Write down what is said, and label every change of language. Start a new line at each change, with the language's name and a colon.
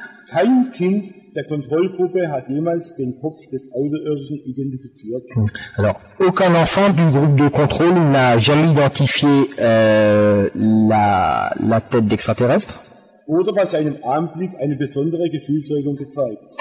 German: kein Kind der Kontrollgruppe hat jemals den Kopf des Außerirdischen identifiziert.
French: Alors, aucun enfant du groupe de contrôle n'a jamais identifié la tête d'extraterrestre.
German: Oder bei seinem Anblick eine besondere Gefühlsregung gezeigt.